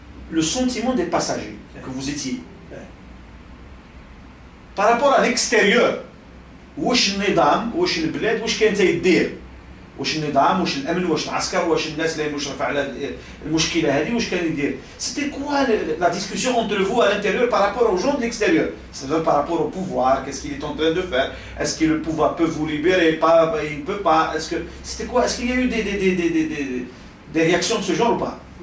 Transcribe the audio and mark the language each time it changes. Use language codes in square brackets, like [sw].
[fr] Le sentiment des passagers que vous étiez. Par rapport à l'extérieur. [ar] واش النظام واش البلاد واش كانت يدير؟ واش النظام واش الامن واش العسكر واش الناس اللي مشرفه على المشكله هذه واش كان يدير؟ [fr] C'était quoi la discussion entre vous à l'intérieur par rapport aux gens de l'extérieur? C'est-à-dire par rapport au pouvoir, qu'est-ce qu'il est en train de faire? Est-ce que le pouvoir peut vous libérer? Pas, il ne peut pas. Est-ce que c'était quoi? Est-ce qu'il y a eu des réactions de ce genre ou pas?